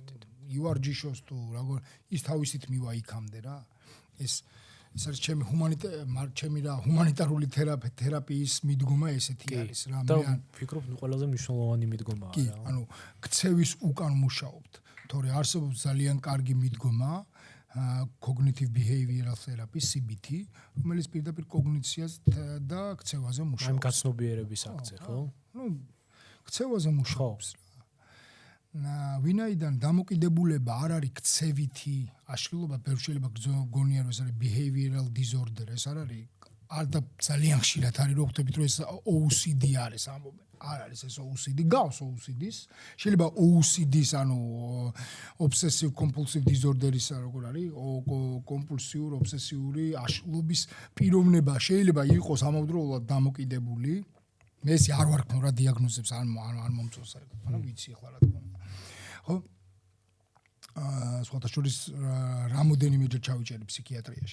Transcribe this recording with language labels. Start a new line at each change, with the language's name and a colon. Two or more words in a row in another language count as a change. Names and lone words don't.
Georgian: ივარჯიშოს თუ როგორ ის თავისით მივა იქამდე რა. ეს ეს არის ჩემი ჰუმანიტარული თერაპიის მიდგომა ესეთი არის რა. და ვფიქრობ, ყველაზე მნიშვნელოვანი მიდგომაა კი, რა. ანუ ქცევის უკან მუშაობთ. თორე არსებობს ძალიან კარგი მიდგომა
English: cognitive behavioral therapy
Georgian: CBT, რომელიც პირდაპირ კოგნიციას და ქცევაზე მუშაობს. ამ გაცნობიერების აქცე, ხო? ნუ ქცევაზე მუშაობს. ვინაიდან დამოკიდებულება არ არის ქცევითი აშლილობა, შეიძლება გონიერ ეს არის
English: behavioral disorder,
Georgian: ეს არ არის და ძალიან ხშირად არის რომ ხვდებით რომ ეს OCD არის ამბობენ. არ არის ეს OCD, გავს OCD-ს. შეიძლება OCD-ს, ანუ
English: obsessive compulsive disorder-
Georgian: ის როგორ არის? კომპულსიური, ობსესიური აშლილობის პიროვნება შეიძლება იყოს ამავდროულად დამოკიდებული. მე ეს არ ვარქმევ რა დიაგნოზებს არ მომწონს საერთოდ, მაგრამ ვიცი ახლა რა თქმა უნდა. ხო? სხვათა შორის რამოდენიმეჯერ ჩავიჭერი ფსიქიატრიაში.